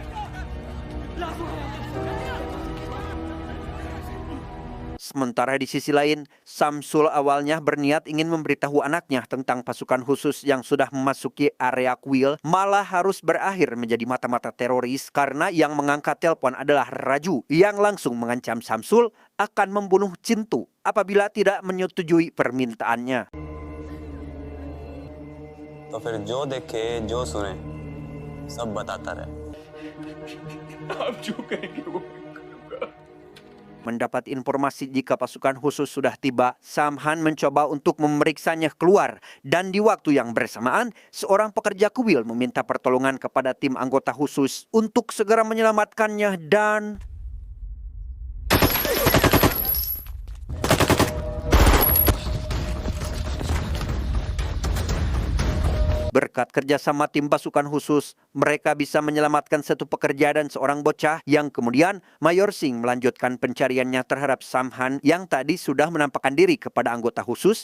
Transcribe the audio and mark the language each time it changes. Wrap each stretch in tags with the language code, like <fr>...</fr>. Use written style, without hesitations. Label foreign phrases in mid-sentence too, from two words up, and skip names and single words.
<id>Sementara di sisi lain, Samsul awalnya berniat ingin memberitahu anaknya tentang pasukan khusus yang sudah memasuki area kuil, malah harus berakhir menjadi mata-mata teroris karena yang mengangkat telepon adalah Raju yang langsung mengancam Samsul akan membunuh Cintu apabila tidak menyetujui permintaannya.</id> <hi>तो फिर जो देखे जो सुने सब बताता रहे। आप जो कहेंगे वो</hi> <id>Mendapat informasi jika pasukan khusus sudah tiba, Samhan mencoba untuk memeriksanya keluar. Dan di waktu yang bersamaan, seorang pekerja kuil meminta pertolongan kepada tim anggota khusus untuk segera menyelamatkannya dan berkat kerjasama tim pasukan khusus, mereka bisa menyelamatkan satu pekerja dan seorang bocah yang kemudian Mayor Singh melanjutkan pencariannya terhadap Samhan yang tadi sudah menampakkan diri kepada anggota khusus.</id>